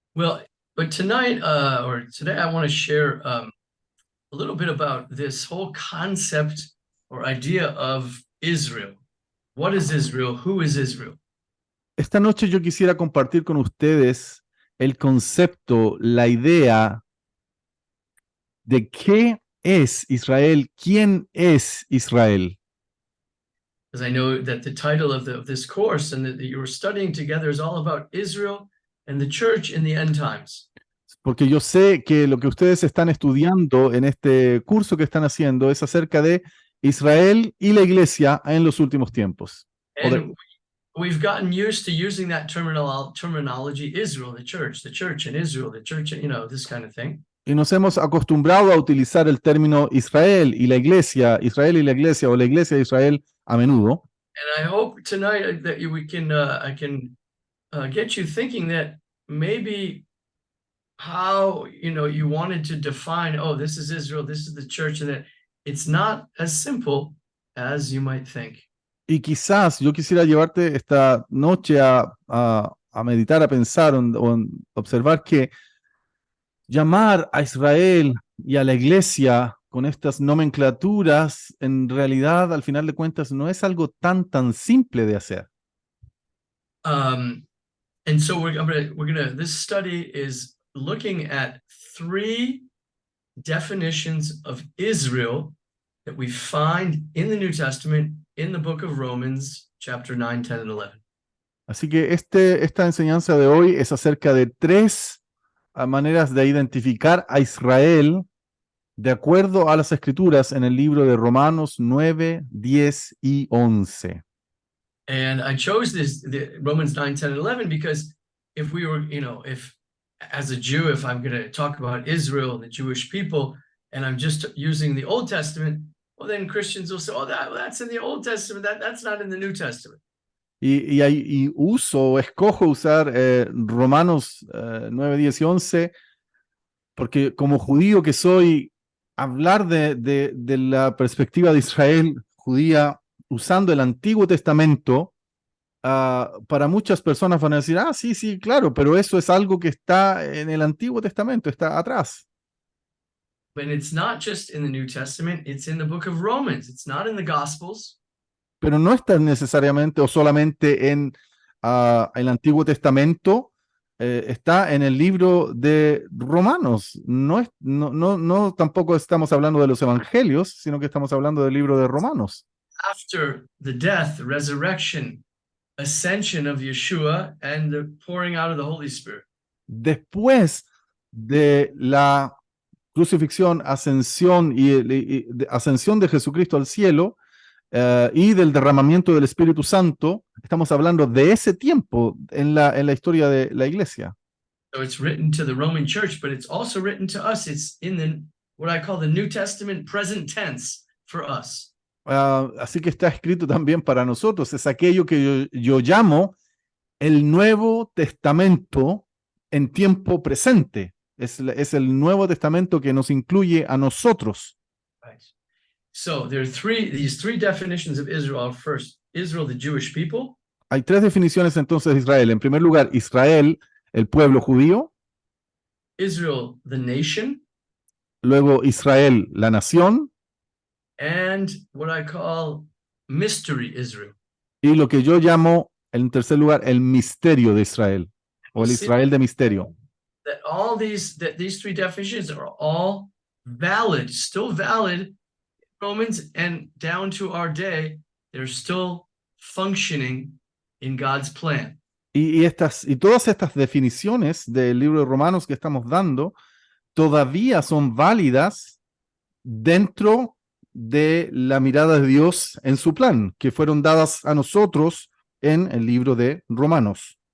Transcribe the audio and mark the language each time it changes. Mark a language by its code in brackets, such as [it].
[en] Well, but tonight, or today, I want to share a little bit about this whole concept or idea of Israel. What is Israel? Who is Israel? [es] Esta noche yo quisiera compartir con ustedes el concepto, la idea de qué es Israel, quién es Israel. [en] Because I know that the title of this course and that you were studying together is all about Israel and the church in the end times. [es] Porque yo sé que lo que ustedes están estudiando en este curso que están haciendo es acerca de Israel y la iglesia en los últimos tiempos. [en] And we've gotten used to using that terminology, Israel, the church and Israel, the church, this kind of thing. [es] Y nos hemos acostumbrado a utilizar el término Israel y la iglesia, Israel y la iglesia o la iglesia de Israel a menudo. [en] And I hope tonight that I can get you thinking that maybe how, you wanted to define, oh, this is Israel, this is the church, and that it's not as simple as you might think. [es] Y quizás yo quisiera llevarte esta noche a meditar, a pensar o observar que llamar a Israel y a la iglesia con estas nomenclaturas, en realidad, al final de cuentas, no es algo tan simple de hacer. [en] And so this study is looking at 3 definitions of Israel that we find in the New Testament in the book of Romans, chapter 9, 10, and 11. [es] Así que esta enseñanza de hoy es acerca de 3 maneras de identificar a Israel de acuerdo a las escrituras en el libro de Romanos 9, 10 y 11. [en] And I chose the Romans 9, 10, and 11 because if we were, if as a Jew, if I'm going to talk about Israel and the Jewish people, and I'm just using the Old Testament, well, then Christians will say, oh, that's in the Old Testament, that's not in the New Testament. [es] Y escojo usar Romanos 9, 10 y 11, porque como judío que soy, hablar de la perspectiva de Israel judía usando el Antiguo Testamento, para muchas personas van a decir, sí, claro, pero eso es algo que está en el Antiguo Testamento, está atrás. [en] But it's not just in the New Testament, it's in the book of Romans, it's not in the Gospels. [es] Pero no está necesariamente o solamente en el Antiguo Testamento, está en el libro de Romanos. No tampoco estamos hablando de los evangelios, sino que estamos hablando del libro de Romanos. [en] After the death, resurrection, ascension of Yeshua and the pouring out of the Holy Spirit. [es] Después de la crucifixión, ascensión y ascensión de Jesucristo al cielo, y del derramamiento del Espíritu Santo, estamos hablando de ese tiempo en la historia de la iglesia. [en] So it's written to the Roman Church, but it's also written to us. It's in what I call the New Testament present tense for us. [es] Así que está escrito también para nosotros. Es aquello que yo llamo el Nuevo Testamento en tiempo presente. Es el Nuevo Testamento que nos incluye a nosotros. [en] Right. So there are these three definitions of Israel. First, Israel, the Jewish people. [es] Hay 3 definiciones entonces de Israel. En primer lugar, Israel, el pueblo judío. [en] Israel, the nation. [es] Luego, Israel, la nación. [en] And what I call mystery Israel. [es] Y lo que yo llamo, en tercer lugar, el misterio de Israel, o el Israel de misterio. [en] That these 3 definitions are all valid, still valid. Romans and down to our day, they're still functioning in God's plan. [es] Y todas estas definiciones del libro de Romanos que estamos dando todavía son válidas dentro de la mirada de Dios en su plan, que fueron dadas a nosotros en el libro de Romanos.